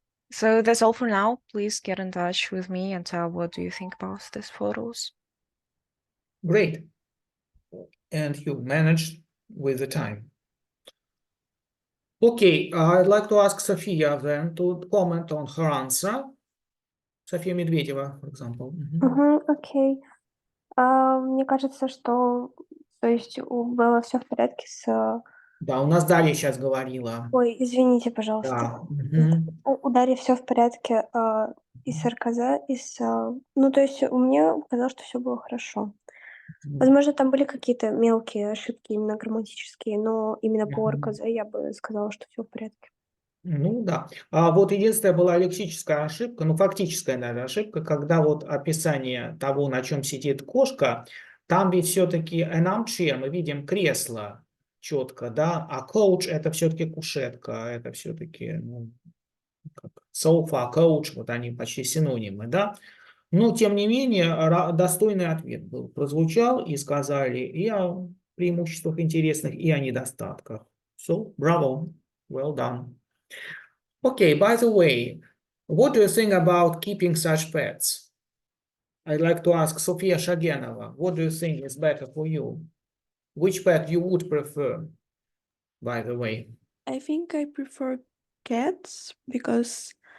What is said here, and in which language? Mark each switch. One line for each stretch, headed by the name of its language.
English: So that's all for now. Please get in touch with me and tell what do you think about these photos. Great. And you managed with the time. Okay, I'd like to ask Sophia then to comment on her answer. София Медведева, for example.
Russian: Окей. Мне кажется, что, то есть, было все в порядке с... Да, у нас Дарья сейчас говорила. Ой, извините, пожалуйста. Да. У Дарьи все в порядке, и с РКЗ, и с... Ну, то есть, у меня казалось, что все было хорошо. Возможно, там были какие-то мелкие ошибки, именно грамматические, но именно по РКЗ я бы сказала, что все в порядке. Ну да. А вот единственная была лексическая ошибка, ну фактическая, наверное, ошибка, когда вот описание того, на чем сидит кошка, там ведь все-таки an armchair, мы видим кресло четко, да, а couch это все-таки кушетка, это все-таки sofa, couch, вот они почти синонимы, да. Но, тем не менее, достойный ответ был, прозвучал и сказали и о преимуществах интересных, и о недостатках.
English: So, bravo, well done. Okay, by the way, what do you think about keeping such pets? I'd like to ask Sofia Shagenova, what do you think is better for you? Which pet you would prefer, by the way? I think I prefer cats because